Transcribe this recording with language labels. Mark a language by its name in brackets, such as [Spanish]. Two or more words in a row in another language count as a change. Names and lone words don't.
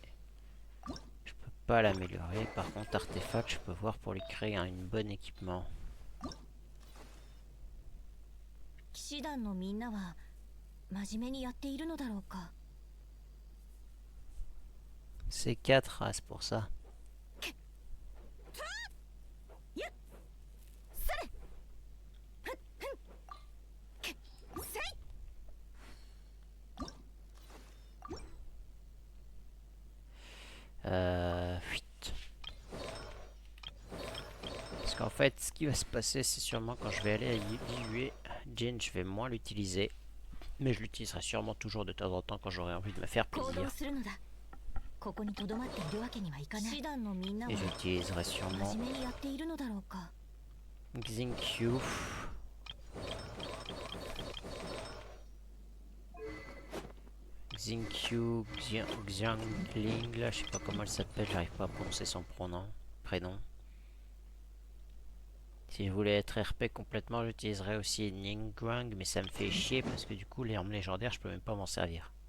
[French] Je peux pas l'améliorer. Par contre, artefact, je peux voir pour lui créer un bon équipement. [Japanese] 騎士団のみんなは真面目にやっているのだろうか。 [French] C'est 4 races pour ça. Fuite. Parce qu'en fait, ce qui va se passer, c'est sûrement quand je vais aller à l'IUE, Jin, je vais moins l'utiliser. Mais je l'utiliserai sûrement toujours de temps en temps quand j'aurai envie de me faire [Japanese] 行 [French] plaisir. [Japanese] 動するのだ。ここにとどまっているわけにはいかない。騎士団のみんなは [French] Et j'utiliserai sûrement [Japanese] 真面目にやっているのだろうか。 [French] Xingqiu. Xingqiu, Xiangling, là, je sais pas comment elle s'appelle, j'arrive pas à prononcer son prénom. Si je voulais être RP complètement, j'utiliserais aussi Ningguang, mais ça me fait chier parce que du coup, les armes légendaires, je peux même pas m'en servir.